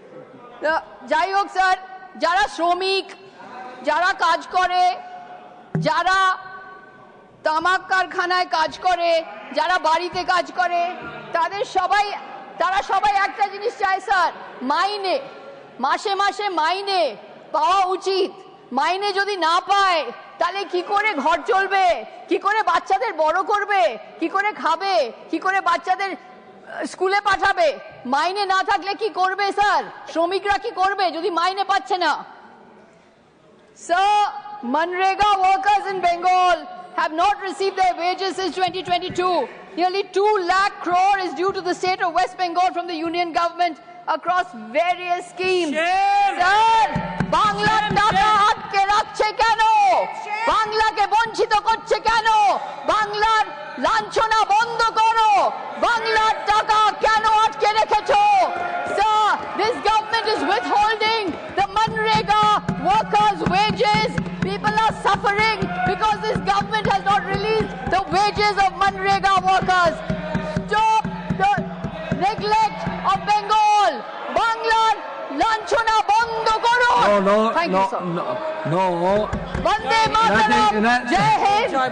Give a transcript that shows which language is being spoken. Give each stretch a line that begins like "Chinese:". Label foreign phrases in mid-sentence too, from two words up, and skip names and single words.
Bangla: যাই হোক স্যার যারা শ্রমিক যারা কাজ করে যারা তামাক কারখানায় কাজ করে যারা বাড়িতে কাজ করে তারা সবাই একটা জিনিস চায় স্যার মাইনে মাসে মাসে মাইনে পাওয়া উচিত মাইনে যদি না পায় তাহলে কি করে ঘর চলবে, কি করে বাচ্চাদের বড় করবে, কি করে খাবে, কি করে বাচ্চাদের স্কুলে পাঠাবে? মাইনে না থাকলে কি করবে স্যার? শ্রমিকরা কি করবে যদি মাইনে পাচ্ছে না?
English: Sir, Manrega workers in Bengal have not received their wages since 2022. Nearly 2 lakh crore is due to the state of West Bengal from the union government across various schemes. Sir,
Bangla: বাংলার টাকা আটকে রাখছে কেন? বাংলাকে বঞ্চিত করছে কেন? বাংলার লাঞ্ছনা বন্ধ করো? বাংলার টাকা কেন আটকে রেখেছো?
English: Sir, this government is withholding the Manrega workers' wages. People are suffering because this government has not released the wages of Manrega workers. Stop the neglect of Bengal.
Bangla: বাংলার লাঞ্ছনা বন্ধ করো.
English: No. Thank you, sir. No.
Sanskrit: वन्दे मातरम्.
Hindi: जय हिन्द.